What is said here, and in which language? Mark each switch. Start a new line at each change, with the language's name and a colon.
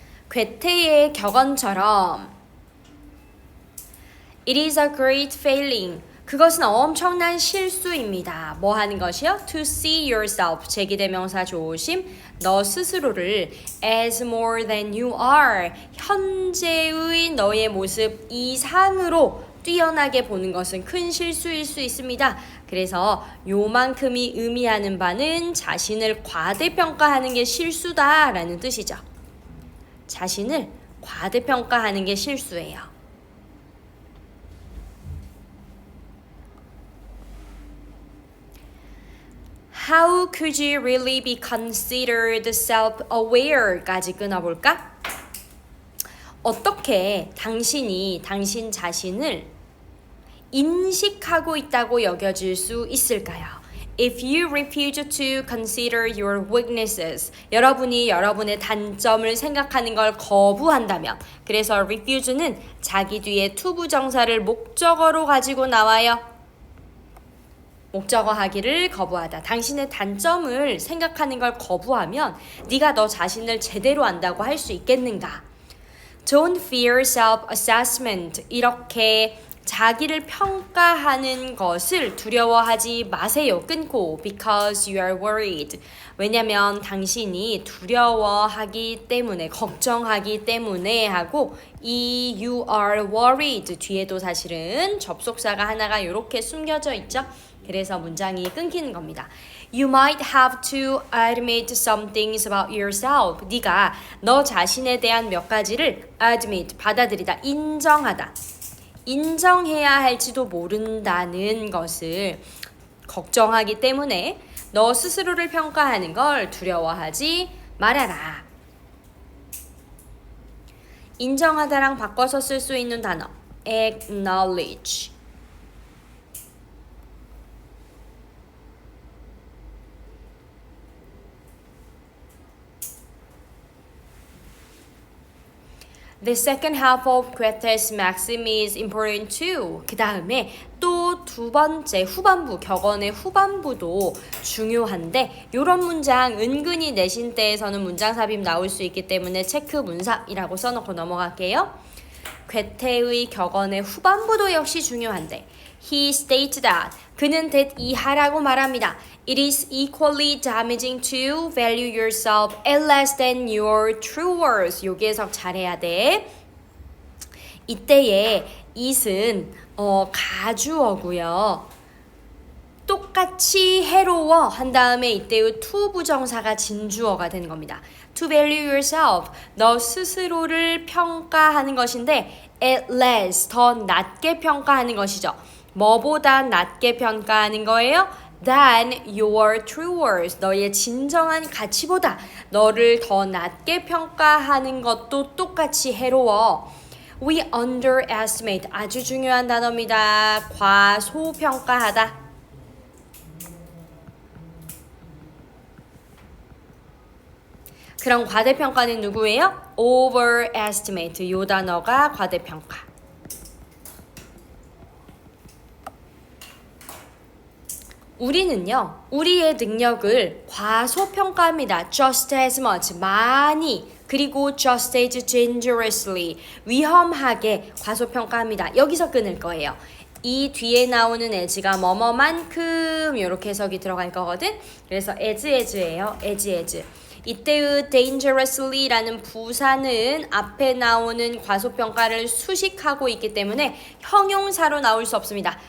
Korean: 괴테의 격언처럼
English: It is a great failing.
Korean: 그것은 엄청난 실수입니다. 뭐 하는 것이요?
English: To see yourself.
Korean: 제기대명사 조심. 너 스스로를
English: as more than you are.
Korean: 현재의 너의 모습 이상으로 뛰어나게 보는 것은 큰 실수일 수 있습니다. 그래서 요만큼이 의미하는 바는 자신을 과대평가하는 게 실수다라는 뜻이죠. 자신을 과대평가하는 게 실수예요.
English: How could you really be considered self-aware
Korean: 까지 끊어볼까? 어떻게 당신이 당신 자신을 인식하고 있다고 여겨질 수 있을까요?
English: If you refuse to consider your weaknesses,
Korean: 여러분이 여러분의 단점을 생각하는 걸 거부한다면, 그래서 refuse는 자기 뒤에 to 부정사를 목적어로 가지고 나와요. 목적어 하기를 거부하다. 당신의 단점을 생각하는 걸 거부하면 네가 너 자신을 제대로 안다고 할 수 있겠는가?
English: Don't fear self-assessment.
Korean: 이렇게 자기를 평가하는 것을 두려워하지 마세요. 끊고
English: because you are worried.
Korean: 왜냐면 당신이 두려워하기 때문에, 걱정하기 때문에 하고 이
English: you are worried
Korean: 뒤에도 사실은 접속사가 하나가 이렇게 숨겨져 있죠. 그래서 문장이 끊기는 겁니다.
English: You might have to admit some things about yourself.
Korean: 네가 너 자신에 대한 몇 가지를 admit, 받아들이다, 인정하다. 인정해야 할지도 모른다는 것을 걱정하기 때문에 너 스스로를 평가하는 걸 두려워하지 말아라. 인정하다랑 바꿔서 쓸 수 있는 단어 acknowledge.
English: The second half of Goethe's maxim is important too.
Korean: 그 다음에 또 두 번째 후반부, 격언의 후반부도 중요한데 이런 문장 은근히 내신 때에서는 문장 삽입 나올 수 있기 때문에 체크 문삽이라고 써놓고 넘어갈게요. 괴테의 격언의 후반부도 역시 중요한데
English: He states that
Korean: 그는 이하라고 말합니다.
English: It is equally damaging to value yourself as less than your true worth.
Korean: 여기 해석 잘해야 돼. 이때의 it은 가주어고요. 똑같이 해로워 한 다음에 이때의 to 부정사가 진주어가 되는 겁니다.
English: To value yourself,
Korean: 너 스스로를 평가하는 것인데 at less, 더 낮게 평가하는 것이죠. 뭐보다 낮게 평가하는 거예요?
English: Than your true worth,
Korean: 너의 진정한 가치보다 너를 더 낮게 평가하는 것도 똑같이 해로워.
English: We underestimate,
Korean: 아주 중요한 단어입니다. 과소평가하다. 그럼 과대평가는 누구예요? overestimate, 요 단어가 과대평가. 우리는요, 우리의 능력을 과소평가합니다.
English: just as much,
Korean: 많이, 그리고
English: just as dangerously,
Korean: 위험하게 과소평가합니다. 여기서 끊을 거예요. 이 뒤에 나오는 as가 뭐뭐만큼 이렇게 해석이 들어갈 거거든. 그래서 as예요. as. 이때의 dangerously라는 부사는 앞에 나오는 과소평가를 수식하고 있기 때문에 형용사로 나올 수 없습니다.